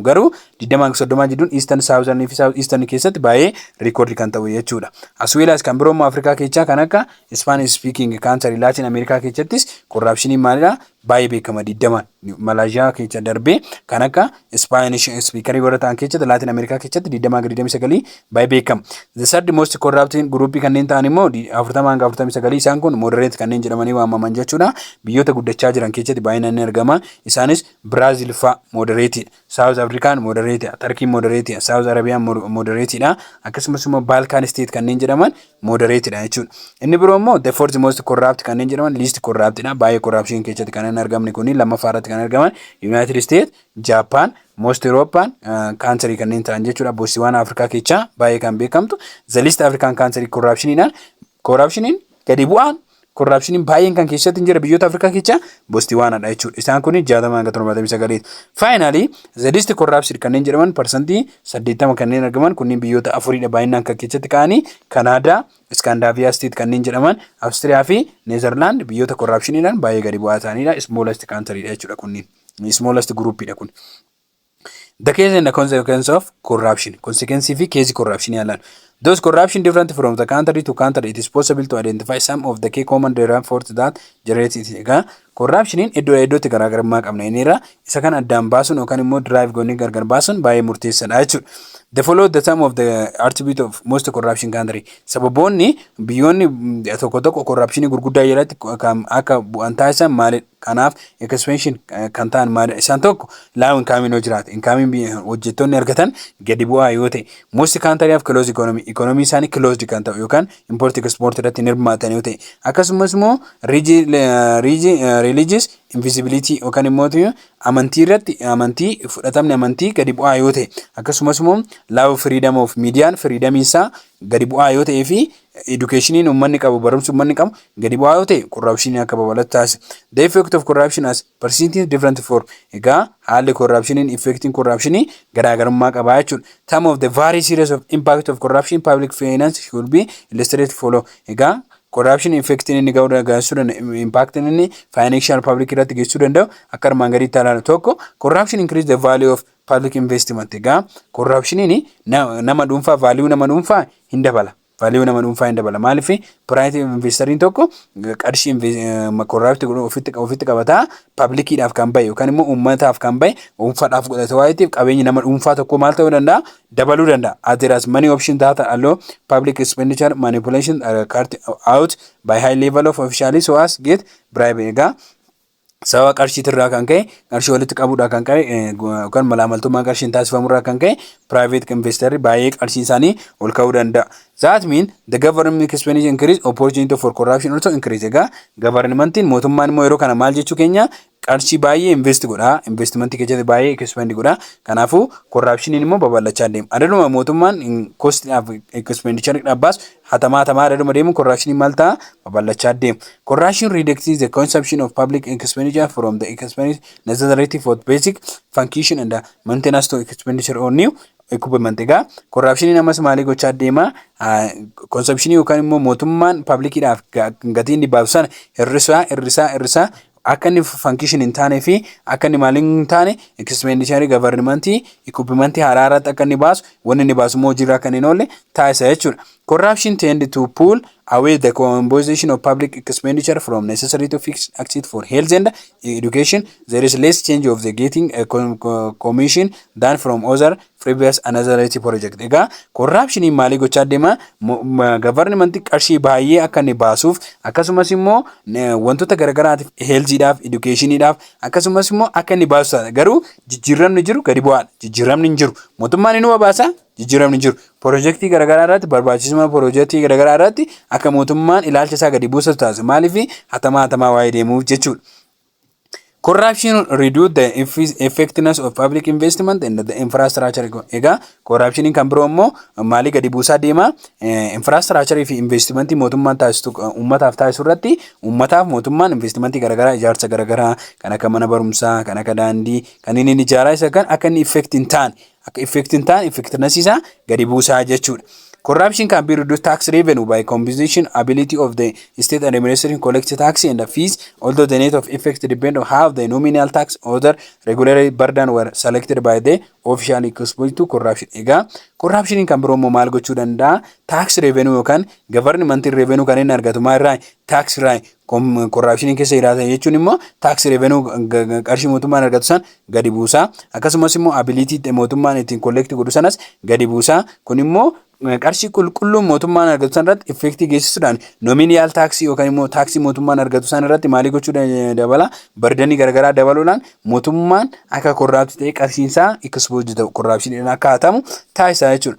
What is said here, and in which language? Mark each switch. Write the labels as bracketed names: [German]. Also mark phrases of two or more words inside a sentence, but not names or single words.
[Oromo] Garuu 20-30 jiruun Eastern, Southern fi South Eastern keessatti baay'ee record kan ta'u jechuudha. [English] As well as [Oromo] kan biroo Afrikaa keessaa kan akka [English] Spanish speaking country [Oromo] Latin America keessattis corruptioniin maalidha baay'ee beekama 20 Malaysia keessa darbee kan akka [English] Spanish speaker [Oromo] warra ta'an keessatti Latin America keessatti 20-29 baay'ee beekama. [English] The third most corrupt group [Oromo] kanneen ta'an immoo 40-49 isaan kun moderate kanneen jedhamanii waamaman jechuudha. Biyyoota guddachaa jiran keessatti baay'inaan argama. Isaanis Brazil fa moderate, South African moderate, Turkey moderate, Saudi Arabia moderate dha. Akkasumas immoo Balkan state kanneen jedhaman moderate dha jechuudha. Inni biroo immoo [English] the fourth most corrupt [Oromo] kanneen jedhaman [English] least corrupt [Oromo] dha. Baay'ee corruption keessatti kanneen argamni kuni lammaffaarratti kan argaman United States, Japan, [English] most European country [Oromo] kanneen ta'an jechuudha. Boosiwwan Afrikaa keessaa baay'ee kan beekamtu [English] the least African country [Oromo] corruptioniin gadi bu'aan corruptioniin baay'een kan keessatti jira biyyoota Afrikaa keessaa Boosiwwanadha jechuudha. Isaan kun 60-79. [English] Finally the least corruption [Oromo] kanneen jedhaman percentage 80 kanneen argaman kunniin biyyoota afuridha baay'inaan kan keessatti ka'anii Canada, Scandinavia state kanneen jedhaman Australia fi Netherlands biyyoota corruptioniidhaan baay'ee gadi bu'aa ta'anidha. [English] Smallest countrydha [Oromo] jechuudha kunniin. [English] Smallest groupidha [Oromo] kun. [English] The case and the consequence of corruption. Consequence of case corruption yalan. Those corruption different from the country to country. It is possible to identify some of the key common efforts that generate it. [Oromo] Corruption in iddootti garaagarummaa qabna inni isa kan addaan baasuun yookaan immoo drive goonii gargar baasuun baay'ee murteessaadha jechuudha. [English] The follow the sum of the attribute of most corruption country. [Oromo] Sababoonni biyyoonni tokko tokko corruption gurguddaa jalatti akka bu'an taasisan maali? Kanaaf expansion kan ta'an maali? Isaan tokko laawun kaaminoo jiraata. Inkaamin hojjettoonni argatan gadi bu'aa yoo ta'e. [English] Most country have closed economy. [Oromo] Economy isaanii closed kan ta'u yookaan [English] import export [Oromo] irratti hirmaatan yoo ta'e. Akkasumas immoo [English] religious invisibility [Oromo] yookaan immoo amantii irratti amantii fudhatamni amantii gadi bu'aa yoo ta'e. Akkasumas immoo [English] law freedom of media freedom [Oromo] isaa gadi bu'aa yoo ta'ee fi educationiin uummanni qabu barumsa uummanni qabu gadi bu'aa yoo ta'e corruption akka babal'atu taasisa. [English] The effect of corruption as percentage different for [Oromo] egaa haalli corruptioniin effecting corruptionii garaagarummaa qaba jechuudha. [English] Some of the very serious of impact of corruption public finance should be illustrated follow. [Oromo] Egaa corruption effect inni ga'uu gaasuudhaan impact inni [English] financial public [Oromo] irratti geessuu danda'u akka armaan gadiitti ilaalu tokko [English] corruption increase the value of public investment. [Oromo] Egaa corruption inni nama dhuunfaa value nama dhuunfaa hin dabala. Value nama dhuunfaa hin dabala. Maaliif [English] private investoriin [Oromo] tokko qarshii corrupt ofitti qabataa publiciidhaaf kan bahe yookaan immoo uummataaf kan bahe dhuunfaadhaaf godhate waa'eetiif qabeenyi nama dhuunfaa tokko maal ta'uu danda'a dabaluu danda'a. [English] There are many options that allow public expenditure manipulation are carried out by high level of officials so as get bribery. [Oromo] Egaa sababa qarshiitirraa kan ka'e qarshii walitti qabuudhaa kan ka'e yookaan malaamaltummaa qarshiin taasifamurraa kan ka'e [English] private investor [Oromo] baay'ee qarshii isaanii ol ka'uu danda'a. [English] That means the government expenditure increase opportunity for corruption also increase. [Oromo] Egaa governmentiin mootummaan immoo yeroo kana maal jechuu keenya qarshii baay'ee invest godha. Investmentii keessatti baay'ee expend godha. Kanaafuu corruptioniin immoo babal'achaa deema. Adaduma mootummaan costiidhaaf expenditure dhaabbaas hatamaa adaduma deemu corruptioniin maal ta'a babal'achaa deema. [English] Corruption reduces the consumption of public expenditure from the expenditure necessary for basic function and maintenance to expenditure on new equipment. [Oromo] Egaa corruptioniin ammas maalii gochaa deema consumption yookaan immoo mootummaan publiciidhaaf gatii inni baasu sana hir'isaa akka inni function hin taane fi akka inni maaliin hin taane [English] expenditure governmentii equipment [Oromo] haraaraatti akka inni baasu wanni inni baasu immoo hojiirra akka inni hin oolle taasisa jechuudha. [English] Corruption tend to pull away the compensation of public expenditure from necessary to fix access for health and education. There is less change of the getting a commission than from other previous another project. [Oromo] Egaa corruption maalii gochaa deema government qarshii baay'ee akka inni baasuuf akkasumas immoo wantoota garagaraatiif healthiidhaaf educationiidhaaf akkasumas immoo akka inni baasu garuu jijjiiramni jiru gadi bu'aadha. Jijjiiramni hin jiru mootummaan inni baasa jijjiiramni jiru. Piroojeektii garaagaraa irratti barbaachisummaa piroojeektii garaagaraa irratti akka mootummaan ilaalcha isaa gadi buusu taasisa. Maaliif hatamaa waa'ee deemuuf jechuudha. [English] Corruption reduce the effectiveness of public investment and the infrastructure. [Oromo] Egaa corruption kan biroo immoo maalii gadi buusaa deema infrastructure fi investment mootummaan taasisu uummataaf taasisu irratti uummataaf mootummaan investment garaagaraa ijaarsa garaagaraa kan akka mana barumsaa kan akka daandii kan inni ijaaraa isa kan akka inni effectiveness isaa gadi buusaa jechuudha. [English] Corruption can be reduced tax revenue by composition ability of the state administration collect tax and the fees, although the net of effect depend on how the nominal tax other regulatory burden were selected by the official exposed to corruption. [Oromo] Ega corruption kan biroo immoo maal gochuu danda'a? [English] Tax revenue [Oromo] yookaan [English] government revenue [Oromo] kan inni argatu maalirraa tax irraa corruption keessa jiraata jechuun immoo [English] tax revenue [Oromo] qarshii mootummaan argatu san gadi buusaa. Akkasumas immoo ability mootummaan ittiin collect godhu sanas gadi buusaa. Kun immoo qarshii qulqulluun mootummaan argatu san irratti effektii geessisuudhaan [English] nominal tax [Oromo] yookaan immoo taksii mootummaan argatu san irratti maalii gochuu dabala bardanii garaagaraa dabaluudhaan mootummaan akka corrupt ta'e qarshiinsaa exposed ta'u corruption akka hatamu taasisaa jechuudha.